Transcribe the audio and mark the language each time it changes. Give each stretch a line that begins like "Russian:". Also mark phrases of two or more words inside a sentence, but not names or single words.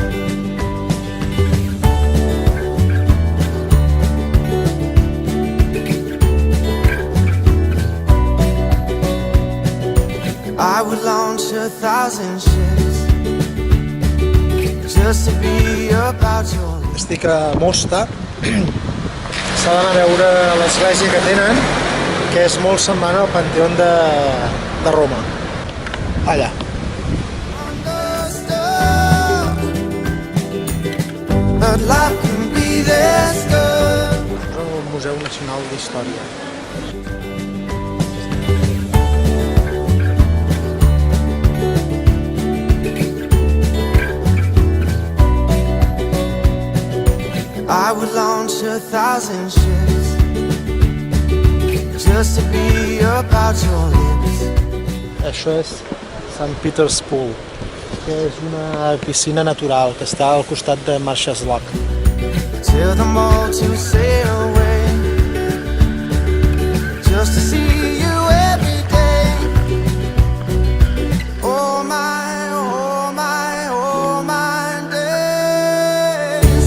English: I would launch 1,000 ships just to be about your life.
Catalan: Estic a Mosta. S'ha d'anar a veure l'església que tenen, que és molt semblant al Panteón de Roma. Allà.
English: But life can be this good.
Catalan: El Museu Nacional d'Història.
English: I would launch 1,000 ships just to be about your lips.
Catalan: Això és St. Peter's Pool, que és una piscina natural que està al costat de Marshalls Loch.
English: Tell them all to sail away just to see you every day. Oh my, oh my, oh my days.